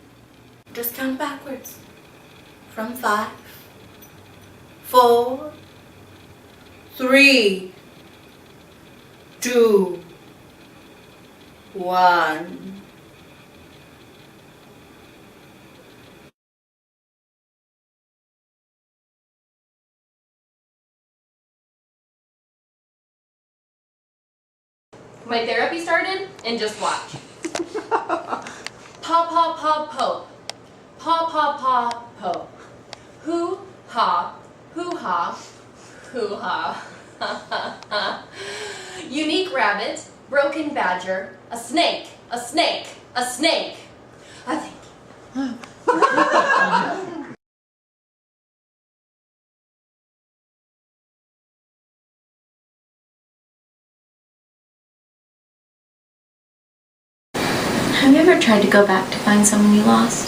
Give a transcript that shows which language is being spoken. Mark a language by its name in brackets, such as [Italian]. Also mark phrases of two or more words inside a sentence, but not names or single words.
[English] Just count backwards. From 5, 4, 3, 2, 1. My therapy started, and just watch. Pa pa pa po. Pa pa pa po. Hoo ha, hoo ha, hoo ha. Unique rabbit, broken badger, a snake, a snake, a snake. I think. Have you ever tried to go back to find someone you lost?